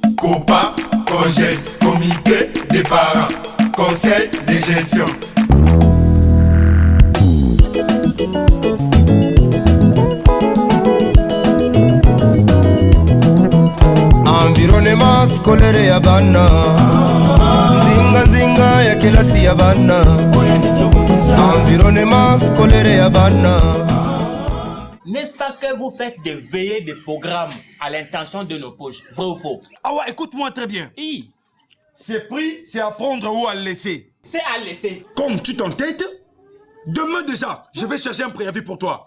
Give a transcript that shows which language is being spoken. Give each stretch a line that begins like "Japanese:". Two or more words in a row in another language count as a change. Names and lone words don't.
French: COPA, COGES, comité des parents, conseil de gestion. Environnement scolaire
Lingala: ya bana, zinga zinga ya kelasi ya bana.
French: Environnement scolaire
Lingala: ya bana.
French: N'est-ce pas que vous faites des veillées de programmes à l'intention de nos poches? Vrai ou faux? Ah ouais, écoute-moi très bien. Oui. C'est pris, c'est à prendre ou à laisser. C'est à laisser. Comme tu t'entêtes, demain déjà, je vais chercher un préavis pour toi.